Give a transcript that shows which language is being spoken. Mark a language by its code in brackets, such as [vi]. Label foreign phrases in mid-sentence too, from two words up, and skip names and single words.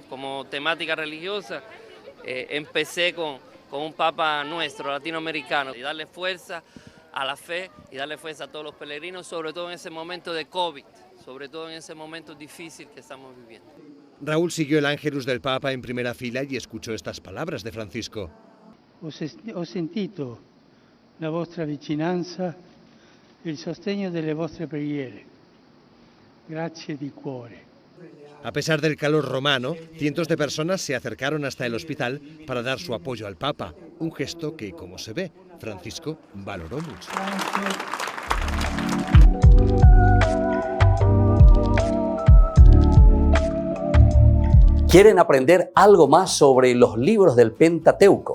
[es] Como temática religiosa, empecé con un Papa nuestro, latinoamericano, y darle fuerza a la fe y darle fuerza a todos los peregrinos, sobre todo en ese momento de COVID, sobre todo en ese momento difícil que estamos viviendo. Raúl siguió el Ángelus del Papa en primera fila y escuchó estas palabras de Francisco. [it] Ho sentito la vostra vicinanza, il sostegno delle vostre preghiere. Grazie di cuore. [es] A pesar del calor romano, cientos de personas se acercaron hasta el hospital para dar su apoyo al Papa, un gesto que, como se ve, Francisco valoró mucho. ¿Quieren aprender algo más sobre los libros del Pentateuco?